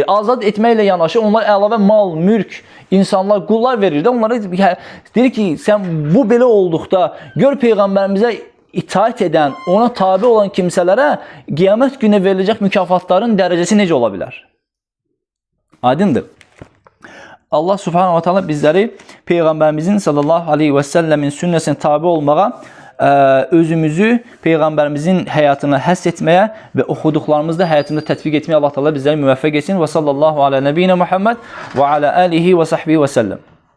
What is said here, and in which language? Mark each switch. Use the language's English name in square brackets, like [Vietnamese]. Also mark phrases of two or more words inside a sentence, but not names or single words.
[Azerbaijani] Azad etməklə yanaşı onlar əlavə mal, mülk, insanlar, qullar verir də. Onlara deyir ki, sən bu belə olduqda gör Peyğəmbərimizə itaat edən, ona tabi olan kimsələrə qiyamət günü veriləcək mükafatların dərəcəsi necə ola bilər? Aydındır. [Arabic] الله سبحانه وتعالى [Azerbaijani] bizləri Peyğəmbərimizin [Arabic] صلى الله عليه وسلم [Azerbaijani] sünnəsinə tabi olmağa, özümüzü Peyğəmbərimizin həyatına həsr etməyə və oxuduqlarımızda həyatımızda tətbiq etməyə [Arabic] الله تعالى [Azerbaijani] bizləri müvəffəq etsin. [Arabic] وصلى الله على نبينا محمد وعلى آله وصحبه وسلم.